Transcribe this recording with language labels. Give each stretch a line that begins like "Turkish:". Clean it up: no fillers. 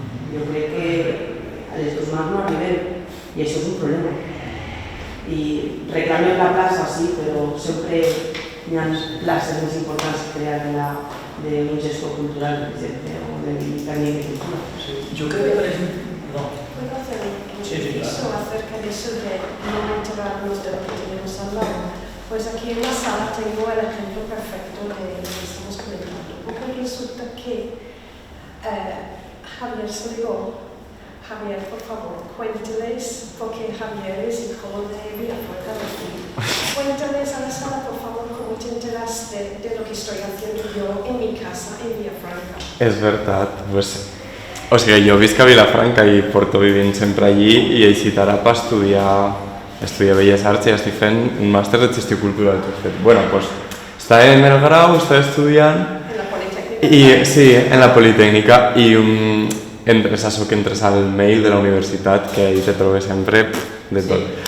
Catalan: Jo crec que a les 2 mans no arribem i això és un problema. I reclamem la plaça, sí, però sempre hi ha places més importants que crear d'un gestor cultural, per exemple, o d'un tècnic de cultura.
Spanish: Yo creo que, por ejemplo, ¿Puedo hacer un inciso acerca de eso de no enterarnos de lo que tenemos al lado? Pues aquí en la sala tengo el ejemplo perfecto de lo que estamos comentando. Porque resulta que Javier se dijo, Javier, por favor, cuénteles, porque Javier es hijo de Villafranca de aquí. Cuénteles a la sala, por favor, cómo te enteraste de lo que estoy haciendo yo en mi casa en Villafranca.
Catalan: És veritat, o sigui, jo visc a Vilafranca i porto vivint sempre allí i he eixit ara per estudiar Belles Arts i estic fent un màster de gestió cultural. Bueno, pues està en el grau, està estudiant...
Spanish: En la Politécnica?
Catalan: Sí, en la Politécnica i és això que entres al mail de la universitat que ahí te trobes sempre de tot.